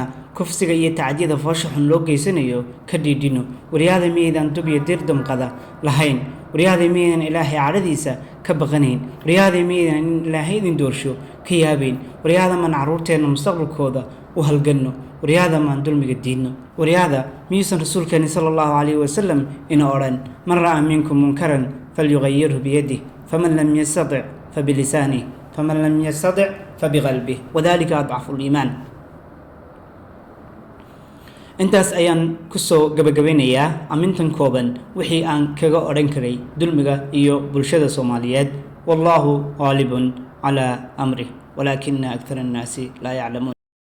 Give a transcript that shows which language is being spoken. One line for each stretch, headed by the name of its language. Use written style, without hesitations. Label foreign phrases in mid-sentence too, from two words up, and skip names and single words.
Somali: kufsiga iyo tacadiyada foosha xun loo geysanayo ka dhiidhino, waryaada miyaydaan dub iyo dir damqada lahayn, waryaada miyaydaan ilaahay cadhadiisa ka baqanayn, waryaada miyaydaan in ilaahay idin doorsho ka yaabayn, waryaada maan carruurteenna mustaqbalkooda u halganno, waryaada maan dulmiga diidno, waryaada miyuusan rasuulkeeni
Arabic: صلى الله عليه وسلم
Somali: ina odhan
Arabic: من رأى منكم منكرا فليغيره بيده فمن لم يستطع فبلسانه فمن لم يستطع فبقلبه وذلك أضعف الإيمان.
Somali: intaas ayaan kusoo gabagabeynayaa amintan kooban wixii aan kaga odhan karay dulmiga iyo bulshada Soomaaliyeed.
Arabic: والله غالب على أمره ولكن أكثر الناس لا يعلمون.